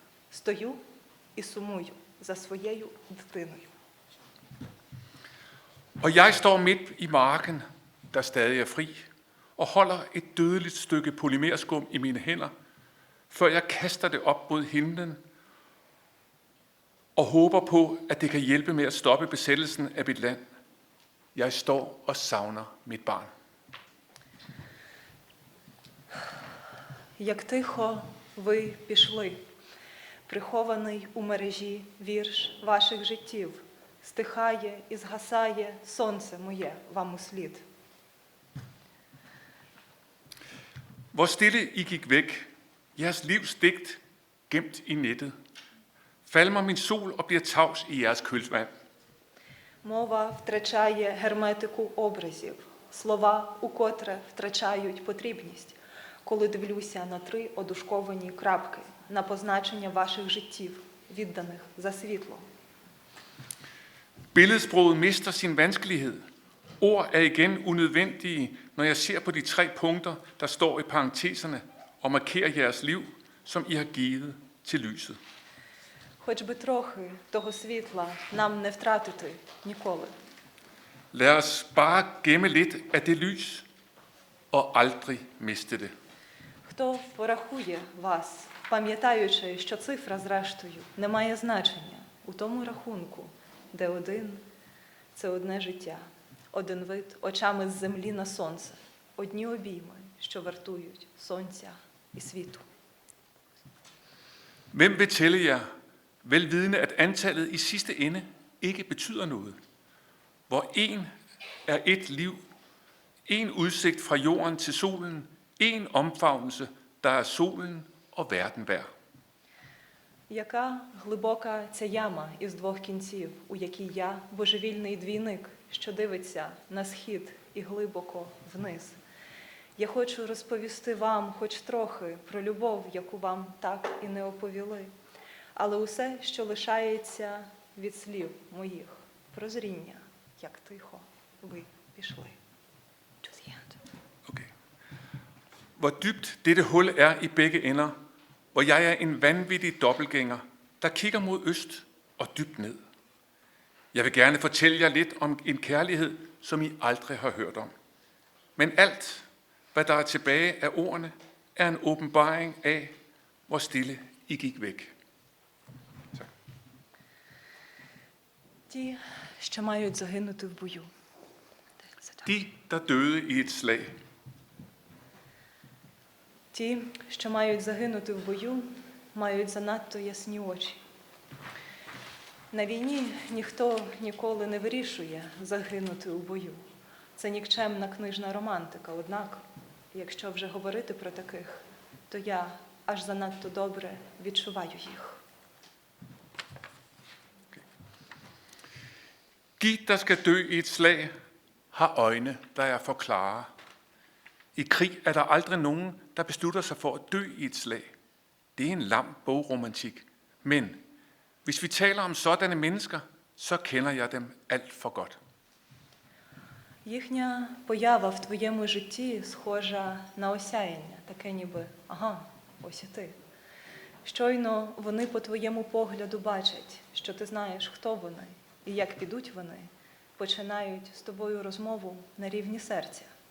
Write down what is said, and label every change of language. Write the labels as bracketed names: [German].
[Ukrainian] Стою і сумую за своєю дитиною. [Danish] Og jeg står midt i marken, der stadig er fri, og holder et dødeligt stykke polymerskum i mine hænder, før jeg kaster det op mod himlen og håber på, at det kan hjælpe med at stoppe besættelsen af mit land. Jeg står og savner mit barn. [Ukrainian] Як тихо ви пішли, прихований у мережі вірш ваших життів, стихає і згасає сонце моє вам услід. [Danish] Hvor stille I gik væk, jeres livs digt gemt i nettet, falmer min sol og bliver tavs i jeres kølvand. [Ukrainian] Мова втрачає герметику образів, слова укотре втрачають потрібність, коли дивлюся на 3 одушковані крапки, на позначення ваших життів, відданих за світло. [Danish] Billedsproget mister sin vanskelighed. Ord er igen unødvendige, når jeg ser på de 3 punkter, der står i parenteserne og markerer jeres liv, som I har givet til lyset. [Ukrainian] Хоч би трохи того світла нам не втратити ніколи. [Danish] Lad os bare gemme lidt af det lys og aldrig miste det. [Ukrainian] Хто порахує вас, пам'ятаючи, що цифра, зрештою, не має значення у тому рахунку, де 1 – це одне життя, 1 вид очами з землі на сонце, одні обійми, що вартують сонця і світу. [Danish] Hvem vil tælle jer, velvidende at antallet i sidste ende ikke betyder noget? Hvor en er et liv, en udsigt fra jorden til solen, en omfavnelse, der er solen og verden værd. [Ukrainian] Яка глибока ця яма із 2 кінців, у якій я, божевільний двійник, що дивиться на схід і глибоко вниз. Я хочу розповісти вам хоч трохи про любов, яку вам так і не оповіли, але усе, що лишається від слів моїх, прозріння, як тихо ви пішли. [English] To the end. Okay. [Danish] Hvor dybt dette hul er i begge ender, hvor jeg er en vanvittig dobbeltgænger, der kigger mod øst og dybt ned. Jeg vil gerne fortælle jer lidt om en kærlighed, som I aldrig har hørt om. Men alt, hvad der er tilbage af ordene, er en åbenbaring af, hvor stille I gik væk. Tak. [Ukrainian] Ті, що мають загинути в бою. [Danish] De, der døde i et slag. [Ukrainian] Ті, що мають загинути в бою, мають занадто ясні очі. На війні ніхто ніколи не вирішує загинути у бою. Це нікчемна книжна романтика. Однак, якщо вже говорити про таких, то я аж занадто добре відчуваю їх. [Danish] De, der skal dø i et slag, har øjne, der er for klare. I krig er der aldrig nogen, der beslutter sig for at dø i et slag. Det er en lam bogromantik. Men hvis vi taler om sådanne mennesker, så kender jeg dem alt for godt. [Ukrainian] Їхня поява в твоєму житті схожа на осяяння, таке ніби «ага, ось і ти». Щойно вони по твоєму погляду бачать, що ти знаєш, хто вони і як підуть вони, починають з тобою розмову на рівні серця.